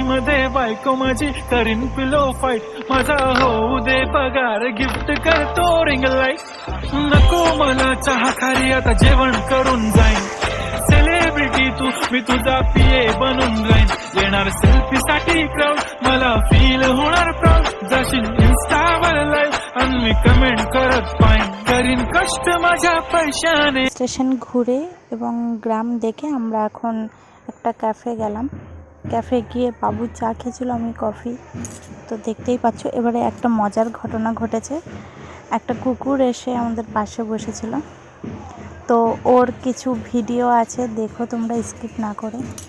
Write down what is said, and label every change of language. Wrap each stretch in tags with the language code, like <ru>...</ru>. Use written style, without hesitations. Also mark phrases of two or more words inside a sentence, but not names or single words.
<mr>मध्ये बायको माझी करीन पिलो फाईट, माझा होऊ दे पगार गिफ्ट करतो रिंग लाईट, नको मला चहा खारी आता जेवण करून जाईन, सेलिब्रिटी तू मी तुझा पिये बनून जाईन, येणार सेल्फी साठी क्राऊड मला फील होणार प्राऊड, जाशील इन्स्टावर लाईव्ह आणि मी कमेंट करत पाईन, करीन कष्ट माझ्या पैशाने।</mr> <bn>স্টেশন ঘুরে এবং গ্রাম দেখে আমরা এখন একটা ক্যাফে গেলাম। ক্যাফে গিয়ে বাবু চা খেয়েছিল, আমি কফি। তো দেখতেই পাচ্ছ এবারে একটা মজার ঘটনা ঘটেছে, একটা কুকুর এসে আমাদের পাশে বসেছিল, তো ওর কিছু ভিডিও আছে, দেখো তোমরা স্কিপ না করে।</bn>